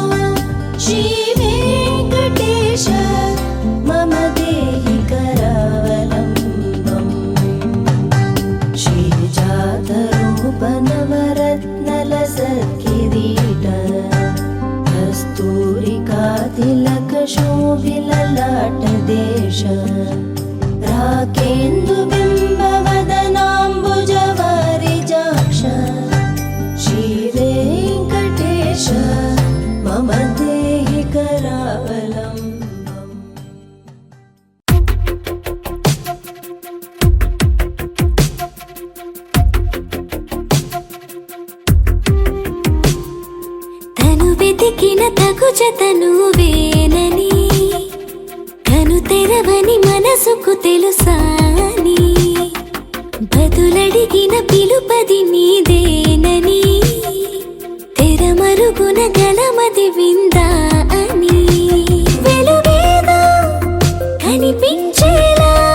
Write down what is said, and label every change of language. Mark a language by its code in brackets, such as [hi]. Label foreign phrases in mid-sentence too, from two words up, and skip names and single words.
[sa] श्रीवेङ्कटेश मम देहि करावलम्बम् श्रीजातरूपनवरत्नलसत्किरीट कस्तूरिकातिलकशोभिललाटदेश राकेन्दुबिम्बवदनाम्बुजवारिजाक्ष श्रीवेङ्कटेश मम देहि करावलम्बम् [te] తను వెతికిన తగు జతను వేనని కను తెరవని మనసుకు తెలుసాని బదులడిగిన పిలుపది నీదేనని తెరమరుగున గలమది విందా అని వెలుగేదో కనిపించేలా